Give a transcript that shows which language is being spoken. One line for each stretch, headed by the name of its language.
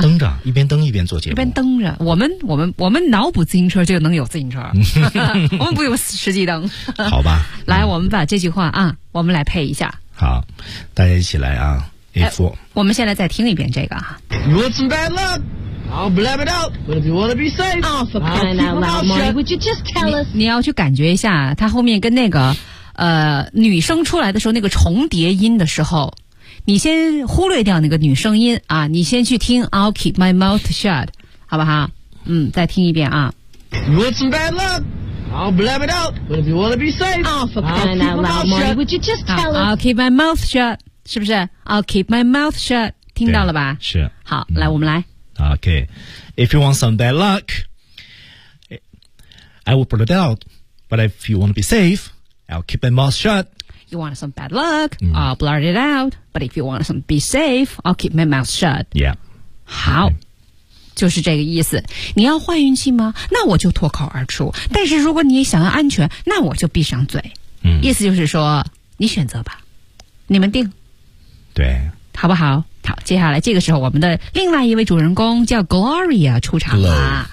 Chinese: 蹬着一边蹬一边做节目，一边蹬着。我们脑补自行车就能有自行车，我们不用实际蹬。好吧，来，我们把这句话啊，我们来配一下。好，大家一起来啊。我们现在再听一遍这个啊。
English: You want some bad luck? I'll blab it out. But if you want to be safe, oh, for crying out loud, Marty, would you just tell us?
Chinese: 你要去感觉一下，他后面跟那个女生出来的时候那个重叠音的时候，你先忽略掉那个女声音啊，你先去听
English: I'll keep my mouth shut，
Chinese: 好不好？嗯，再听一遍啊。
English: You want some bad luck? I'll blab it out, but if you want to be safe, oh, for crying out loud, Marty, would you just tell us? I'll keep my mouth shut,
Chinese: 是不是？
English: I'll keep my mouth shut,
Chinese: 听到了吧？是。好，来，我们来。
English: Okay, if you want some bad luck, I will blab it out, but if you want to be safe, I'll keep my mouth shut. You want some bad luck, I'll blurt it out, but if you want to be safe, I'll keep my mouth shut. Yeah. 好。Okay.
Chinese: 就是这个意思，你要坏运气吗？那我就脱口而出，但是如果你想要安全，那我就闭上嘴。嗯，意思就是说你选择吧，你们定，对，好不好？好，接下来这个时候我们的另外一位主人公叫 Gloria 出场了。